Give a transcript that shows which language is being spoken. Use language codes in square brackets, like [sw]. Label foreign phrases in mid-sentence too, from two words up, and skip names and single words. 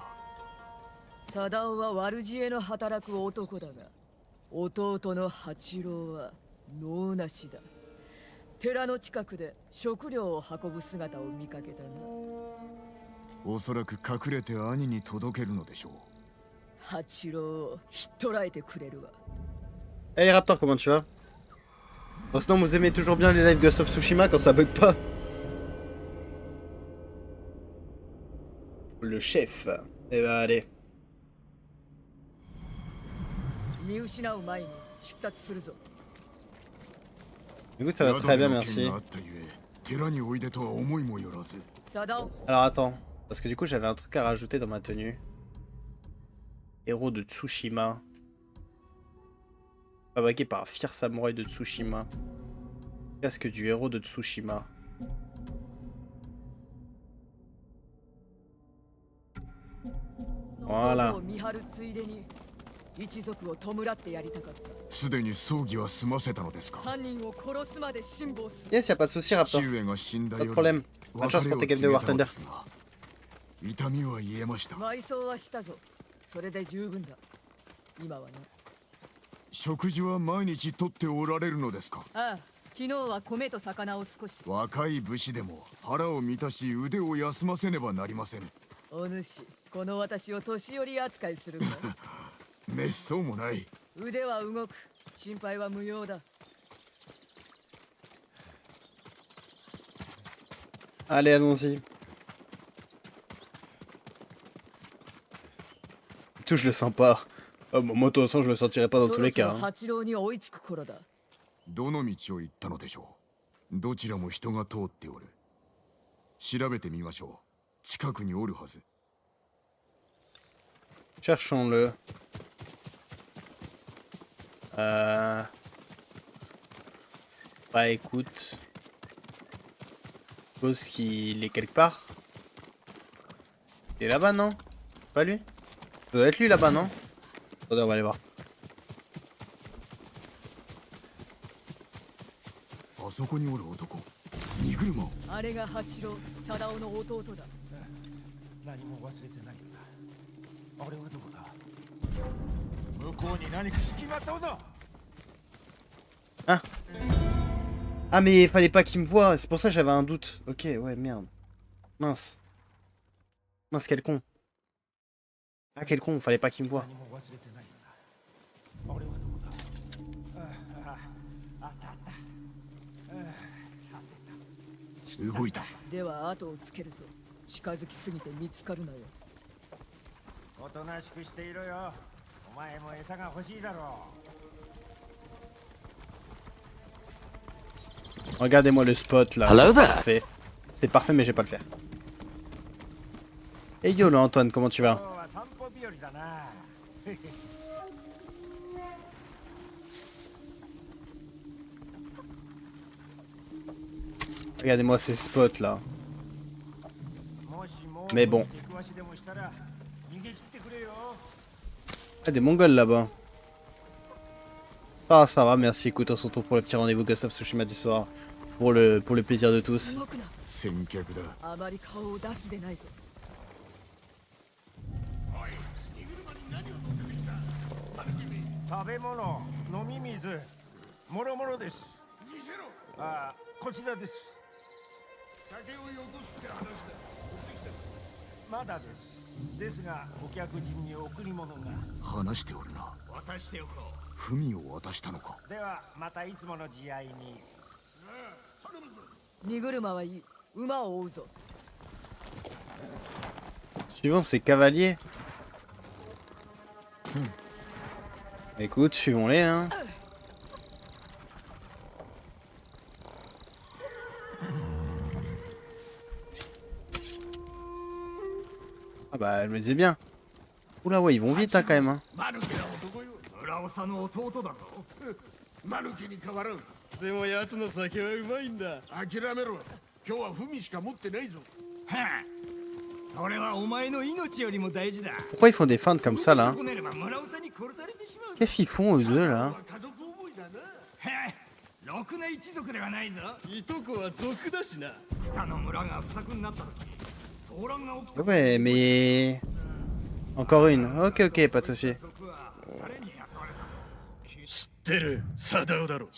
[ja] 貞夫は悪知恵の働く男だが、弟の八郎は能なしだ。寺の近くで食料を運ぶ姿を見かけたな。おそらく隠れて兄に届けるのでしょう。八郎をひっ捕らえてくれるわ。 [fr] Hey Raptor, comment tu vas? Bon, sinon, vous aimez toujours bien les lives Ghost of Tsushima quand ça bug pas? Le chef. Eh bah, allez. [ja] 見失う前に出立するぞ。 [fr] Écoute, ça va très bien, merci. [ja] 宿での件があったゆえ、寺においでとは思いもよらず。貞夫、 [fr] Alors attends, parce que du coup j'avais un truc à rajouter dans ma tenue. Héros de Tsushima. Fabriqué par un fier samouraï de Tsushima. Casque du héros de Tsushima. Voilà. [ja] 弟を見張るついでに一族を弔ってやりたかった。すでに葬儀は済ませたのですか。犯人を殺すまで辛抱する。 [fr] Yes, y a pas de souci, Raptor. [ja] 父上が死んだ [fr] Pas de [ja] 夜 [fr] problème. Bonne chance pour tes games de War Thunder. [ja] 痛みは癒えました。埋葬はしたぞ。それで十分だ。今はな。食事は毎日とっておられるのですか。ああ、昨日は米と魚を少し。若い武士でも腹を満たし腕を休ませねばなりません。お主、この私を年寄り扱いするか。滅相もない。腕は動く。心配は無用だ。 [fr] Allez, allons-y. Tout, je le sens pas. Oh, moi, de toute façon, je le sentirai pas dans tous les cas. [ja] そろそろ八郎に追いつく頃だ。どの道を行ったのでしょう。どちらも人が通っておる。調べてみましょう。近くにおるはず。 [fr] Cherchons-le. Bah écoute. Je suppose qu'il est quelque part. Il est là-bas, non? Pas lui? Ça doit être lui là-bas, non? Attendez, on va aller voir. [ja] あそこにおる男。荷車を。あれが八郎、貞夫の弟だ。何も忘れてないんだ。俺はどこだ。向こうに何か隙間あったのだ。 [fr] Hein? Ah mais il fallait pas qu'il me voie, c'est pour ça que j'avais un doute. Ok, ouais, merde. Mince. Mince, quel con. Ah, quel con, fallait pas qu'il me voie. [ja] 何も忘れてないんだ。俺はどこだ。あったあった。さて動いた。では後をつけるぞ。近づきすぎて見つかるなよ。おとなしくしていろよ。お前も餌が欲しいだろう。 [fr] Regardez-moi le spot là, [en] Hello [fr] c'est [en] there. [fr] parfait. C'est parfait mais je vais pas le faire. Hey yo là Antoine, comment tu [ja] 今 [fr] vas? [ja] 日は散歩日和だな。 [fr] Regardez-moi ces spots là. [ja] もしも [fr] Mais bon. [ja] 出くわしでもしたら逃げ切ってくれよ。 [fr] Ah des Mongols là-bas. Ça va, merci. Écoute, on se retrouve pour le petit rendez-vous Ghost of Tsushima du soir. Pour le plaisir de tous. [ja] 動くな。先客だ。あまり顔を出すでないぞ。食べ物、飲み水、もろもろです。見せろ。ああ、こちらです。酒をよこすって話だ。持ってきた。まだです。ですがお客人に贈り物が。話しておるな。渡しておこ文を渡したのか。う。ではまたいつもの慈愛に。荷車はいい。馬を追うぞ。 [fr] Suivant, c'est cavalier. Écoute, suivons-les, hein. Ah bah, je me disais bien. Oula, ouais, ils vont vite, hein, quand même. Hein. [ja] マヌケな男よ。村長の弟だぞ。マヌケに変わらん。でも奴の酒はうまいんだ。諦めろ。今日は文しか持ってないぞ。はあ、それはお前の命よりも大事だ。 [fr] Pourquoi ils font des feintes comme ça, là? [ja] こねれば村長に殺されてしまう。 [fr] Qu'est-ce qu'ils font, eux deux, là? [ja] 家族思いだな。はあ、ろくな一族ではないぞ。いとこは族だしな。北の村が不作になった時、騒乱が起きた。 [fr] Ouais, mais... Encore une. Ok, ok, pas de soucis. [ja] 誰に雇われた。知ってる、サダオだろ。